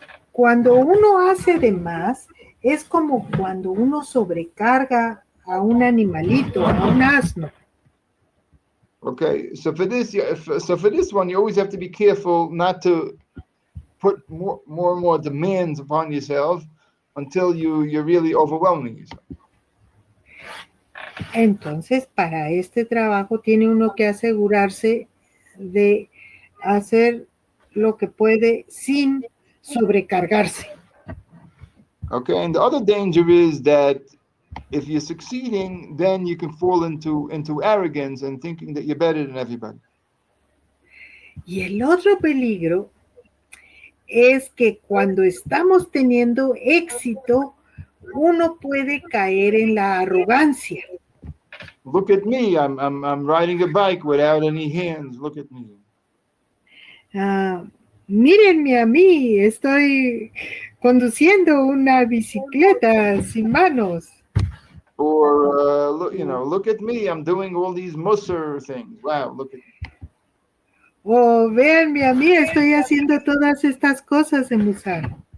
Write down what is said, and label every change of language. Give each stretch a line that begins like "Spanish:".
Spanish: Cuando uno hace de más, es como cuando uno sobrecarga a un animalito, a un asno.
English: Okay, so for this one, you always have to be careful not to put more and more demands upon yourself until you're really overwhelming yourself.
Spanish: Entonces, para este trabajo tiene uno que asegurarse de hacer lo que puede sin sobrecargarse.
English: Okay, and the other danger is that if you're succeeding, then you can fall into arrogance and thinking that you're better than everybody.
Spanish: Y el otro peligro es que cuando estamos teniendo éxito, uno puede caer en la arrogancia.
English: Look at me, I'm riding a bike without any hands. Look at me.
Spanish: Mírenme a mí, estoy conduciendo una bicicleta sin manos.
English: Or look at me, I'm doing all these Musar things. Wow, look at me.
Spanish: O véanme a mí, estoy haciendo todas estas cosas en Musar.